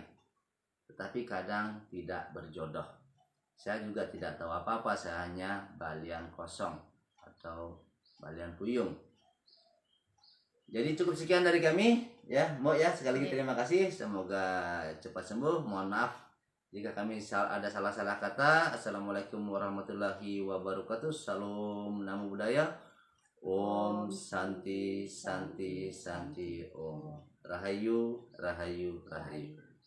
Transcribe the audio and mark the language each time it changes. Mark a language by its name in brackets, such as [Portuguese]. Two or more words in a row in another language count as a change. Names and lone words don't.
[Indonesian] Tetapi kadang tidak berjodoh. Saya juga tidak tahu apa-apa, saya hanya balian kosong atau balian puyung. Jadi cukup sekian dari kami, ya, Mbok ya. Sekali lagi terima kasih. Semoga cepat sembuh. Mohon maaf jika kami ada salah-salah kata. [Arabic] السلام عليكم ورحمة الله وبركاته. [Sanskrit] Salam [Pali] Namo Buddhaya. [Sanskrit] ॐ शान्ति शान्ति शान्ति ॐ. [Balinese] Rahayu Rahayu Rahayu.